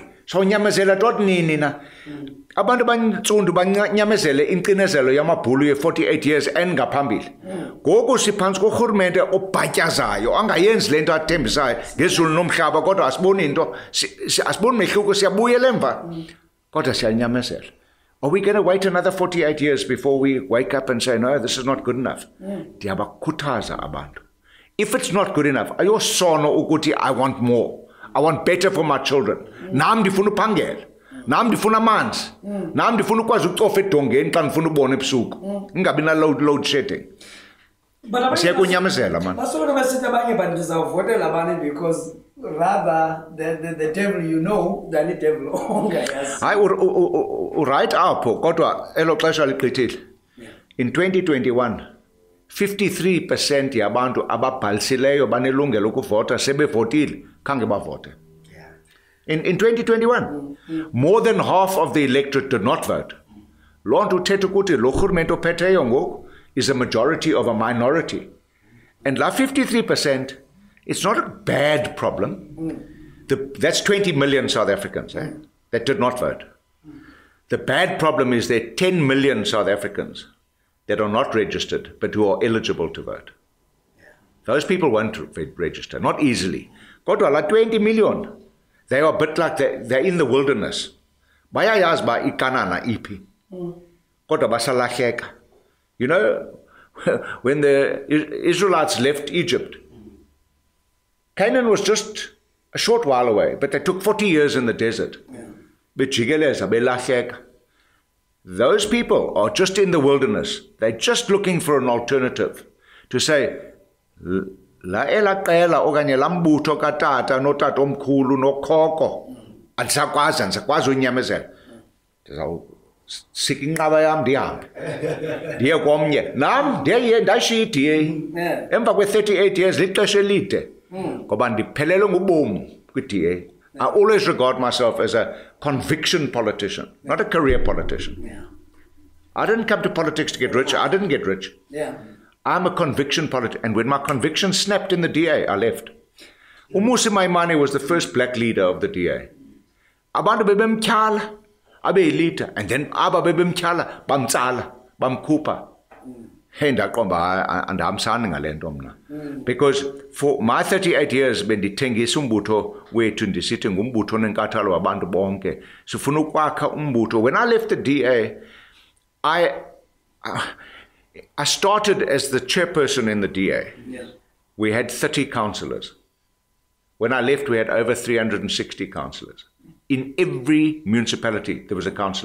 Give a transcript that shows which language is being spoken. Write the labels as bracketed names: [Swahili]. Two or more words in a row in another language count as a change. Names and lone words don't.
[Xhosa] So nyamezela tot nini na? Abantu bantsundu banyamezele incinezelo yamabhulu ye-48 years engaphambili. Ngoku siphantsi korhulumente obhatyazayo angayenzi le nto athembisayo ngezulu nomhlaba kodwa asiboni into asiboni mehluko siyabuyela emva kodwa siyanyamezela. [English] Are we going to wait another 48 years before we wake up and say no, this is not good enough? [Xhosa] Ndiyabakhuthaza abantu. [English] If it's not good enough, [Xhosa] ayosono ukuthi [English] I want more. I want better for my children. [Xhosa] Nam ndifuna uphangela. Nam ndifuna amanzi. Nam ndifuna ukwazi ukucofa edongeni xa ndifuna ubona ebusuku. Ingabi na [English] load shedding. [Xhosa] Siyekunyamezela man. Basoloko besithi abanye bantu ndizawuvotela abanye [English] because rather the devil you know than the devil ongayazi. [Xhosa] Hayi right apho kodwa elo xesha ligqithile. In 2021 53% yabantu ababhalisileyo banelungelo ukuvota sebevotile khange bavote. [English] In 2021 more than half of the electorate did not vote. [Xhosa] Loo nto uthetha ukuthi lo rhulumente ophetheyo ngoku [English] is a majority of a minority. And la 53%, it's not a bad problem. That's 20 million South Africans that did not vote. The bad problem is there are 10 million South Africans that are not registered, but who are eligible to vote. Those people won't register, not easily. [Xhosa] Kodwa la [English] 20 million, they are a bit like they're in the wilderness. [Xhosa] Bayayazi ba ikanana ipi. Kodwa basalahleka. [English] You know, when the Israelites left Egypt, Canaan was just a short while away, but they took 40 years in the desert. [Xhosa] Bejigeleza, belahleka. [English] Those people are just in the wilderness. They're just looking for an alternative to say, [Xhosa] La elaqela okanye lambutho katata notata omkhulu nokhoko andisakwazi unyamezela ndizawusika inqaba yam ndihambe ndiye komnye nam ndashiya i-DA emva kwe-38 years lixesha elide ngoba ndiphelelwe ngubomi kwi-DA. [English] I always regard myself as a conviction politician, not a career politician. I didn't come to politics to get rich. I didn't get rich. I'm a conviction politician. And when my conviction snapped in the DA, I left. Umusi Maimane was the first black leader of the DA. [Xhosa] Abantu bebemtyhala, abe elita, [English] and then [Xhosa] aba bebemtyhala, bamtsala, bamkhupha. [English] And because for my 38 years [Xhosa] bendithengisa umbutho wethu ndisithi ngumbutho nenkathalo wabantu bonke sifuna ukwakha umbutho. [English] When I left the DA, I started as the chairperson in the DA. We had 30 councillors. When I left, we had over 360 councillors. In every municipality, there was a councillor.